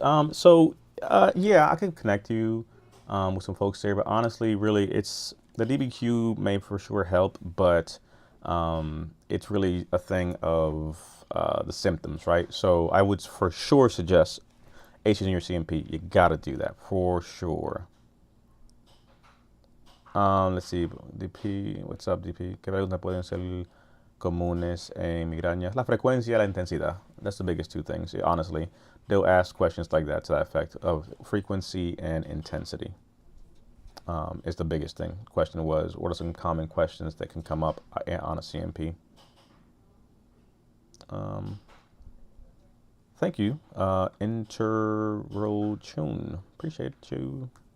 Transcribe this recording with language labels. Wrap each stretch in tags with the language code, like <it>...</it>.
<en>Yeah, I can connect you with some folks there, but honestly, really, it's the DBQ may for sure help, but it's really a thing of the symptoms, right? So I would for sure suggest ACEs in your CMP. You gotta do that for sure. Let's see, DP, what's up, DP?</en> <es>¿Qué preguntas pueden ser comunes en migrañas? La frecuencia y la intensidad.</es> <en>That's the biggest 2 things, honestly. They'll ask questions like that to that effect of frequency and intensity. Is the biggest thing. Question was, what are some common questions that can come up on a CMP? Um, Thank you, Interrochun. Appreciate you.</en>